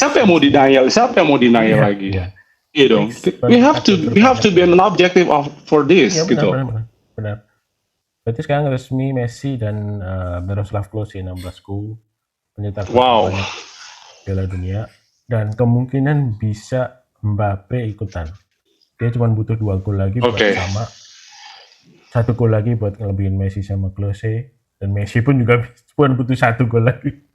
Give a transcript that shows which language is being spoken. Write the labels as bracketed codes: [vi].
[id] Siapa yang mau denial lagi? Iya dong. [en] We have to be an objective for this, [id] ya, gitu. Benar. Berarti sekarang resmi Messi dan Miroslav Klose 16 gol pencetak banyak Piala Dunia, dan kemungkinan bisa Mbappe ikutan. Dia cuma butuh 2 gol lagi buat sama. 1 gol lagi buat ngelebihin Messi sama Klose, dan Messi pun juga cuma butuh 1 gol lagi.